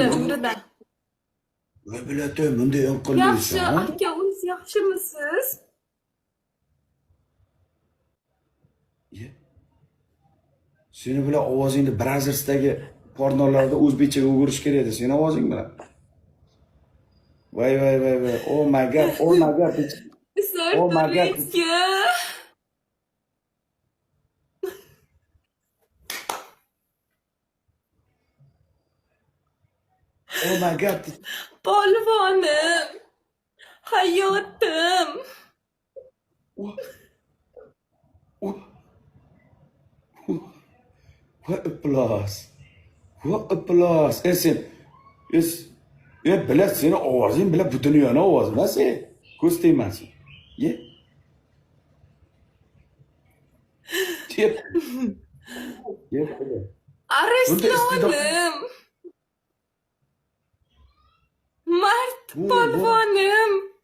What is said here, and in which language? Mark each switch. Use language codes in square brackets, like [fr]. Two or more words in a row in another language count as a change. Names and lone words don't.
[uz] Voy bilatay, bunday inqillaysan. Yaxshi, aka, o'zingiz yaxshimisiz? Seni bilan ovozingni Brazzersdagi pornolarda o'zbekchaga o'girish kerak edi, seni ovozing bilan. Voy. [en] Oh my god. Oh my god. Oh my god. Oh my god. [uz] Polvonim. Hayotim. [en] What applause. What applause. [uz] Sen bilat seni ovozing bilan butun dunyoni ovozi sen. Ko'z tegmasin. Ye. Yep. Arslonım. Mart polvonim.